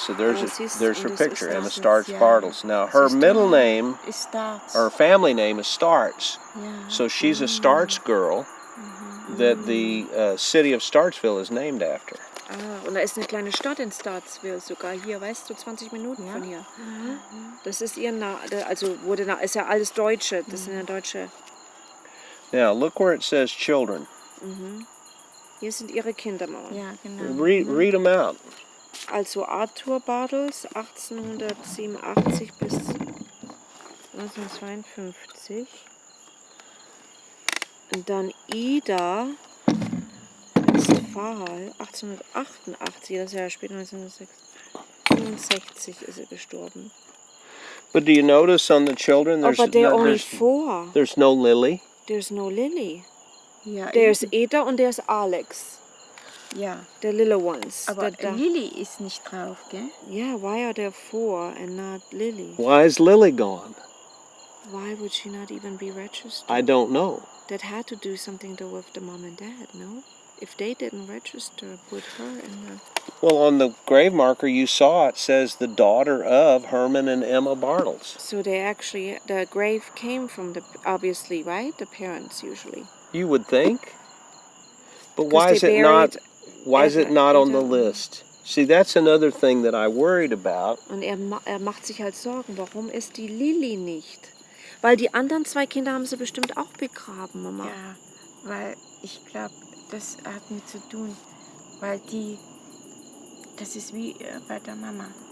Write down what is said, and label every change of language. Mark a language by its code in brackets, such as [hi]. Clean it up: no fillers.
[en] So there's her picture, Emma Starts Bartels. Now her middle name, her family name is Starts. So she's a Starts girl that the city of Startsville is named after. [de] Und da ist eine kleine Stadt in Startsville, sogar hier, weißt du, 20 Minuten von hier. Das ist ihr ist ja alles Deutsche, das sind ja Deutsche. [en] Now look where it says children. [de] Hier sind ihre Kinder, Mama. Ja, genau. [en] Read them out. [de] Also Arthur Bartels, 1887 bis 1952. Und dann Ida Westphal, 1888, das ist ja später 1965 ist er gestorben. [en] But do you notice on the children there's only 4. There's no Lily. There's no Lily. [de] Ja, [en] There's Ida und there's Alex. [de] Ja. [en] The little ones. [de] Aber Lily ist nicht drauf, gell? [en] Yeah, why are there 4 and not Lily? Why is Lily gone? Why would she not even be registered? I don't know. That had to do something to with the mom and dad, no? If they didn't register, put her in the... Well, on the grave marker you saw it says the daughter of Herman and Emma Bartels. So the grave came from obviously, right? The parents usually. You would think. But why is it not on the list? See, that's another thing that I worried about. [de] Und macht sich halt Sorgen, warum ist die Lily nicht? Weil die anderen 2 Kinder haben sie bestimmt auch begraben, Mama. Ja, weil ich glaube, das hat mit zu tun, weil das ist wie bei der Mama.